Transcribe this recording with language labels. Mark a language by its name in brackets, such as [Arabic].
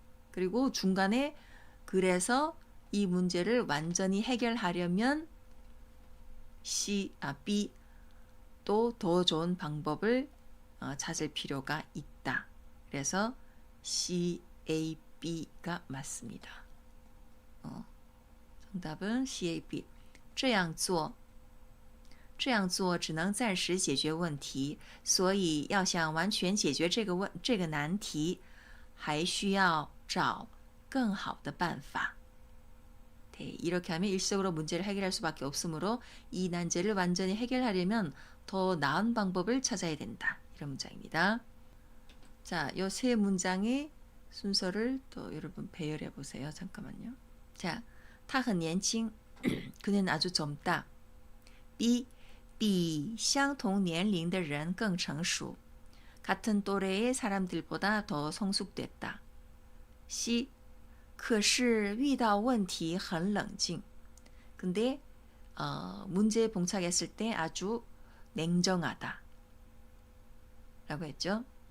[Korean] 그리고 중간에 그래서 이 문제를 완전히 해결하려면 B 또 더 좋은 방법을 찾을 필요가 있다. 그래서 CAB가 맞습니다. 정답은 CAB. [Chinese] 这样做只能暂时解决问题，所以要想完全解决这个难题，还需要找更好的办法。 [Korean] 네, 이렇게 하면 일시적으로 문제를 해결할 수밖에 없으므로 이 난제를 완전히 해결하려면 더 나은 방법을 찾아야 된다. 이런 문장입니다. 자, 이 세 문장의 순서를 또 여러분 배열해 보세요. 잠깐만요. 자, [Chinese] 他很年轻 [Korean] 그는 아주 젊다. [Chinese] B 比相同年龄的人更成熟. [Korean] 같은 또래의 사람들보다 더 성숙됐다. [Chinese] C 可是遇到问题很冷静. [Korean] 근데 문제에 봉착했을 때 아주 냉정하다. 라고 했죠.